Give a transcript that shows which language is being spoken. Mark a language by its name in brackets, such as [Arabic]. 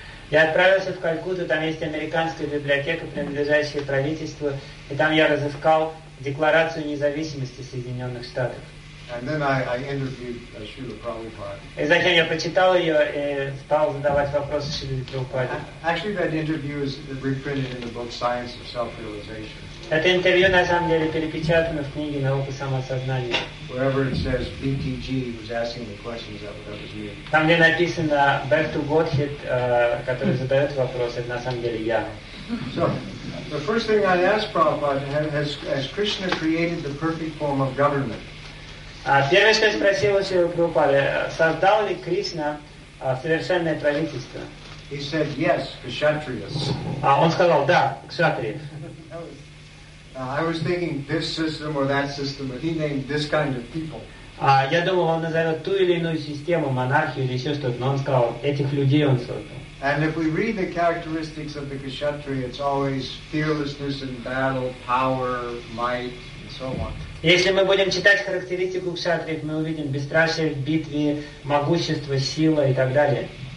[Russian] Я отправился в Калькутту, там есть американская библиотека, принадлежащая правительству, и там я разыскал Декларацию независимости Соединенных Штатов. [English] And then I interviewed Srila Prabhupada. [Russian] И затем я прочитал ее и стал задавать вопросы Шриле Прабхупаде. [English] Actually, that interview is reprinted in the book Science of Self-Realization. [Russian] Это интервью, на самом деле, перепечатано в книге «Наука самосознания». [English] Wherever it says BTG was asking the questions, that was me. [Russian] Там, где написано «Back to Godhead», который задает вопросы, это на самом деле я. [English] So, the first thing I asked Prabhupada, has Krishna created the perfect form of government? [Russian] Первое, что я спросил у Шрилы Прабхупады, создал ли Кришна совершенное правительство? [English] He said, yes, kshatriyas. [Russian] Он сказал, да, кшатриев. [English] I was thinking this system or that system, but he named this kind of people. [Russian] Я думал, он назовет ту или иную систему, монархию или еще что-то, но он сказал, этих людей он создал. [English] And if we read the characteristics of the kshatriya, it's always fearlessness in battle, power, might, and so on. [Russian] Если мы будем читать характеристику кшатриев, мы увидим бесстрашие в битве, могущество, сила и так далее.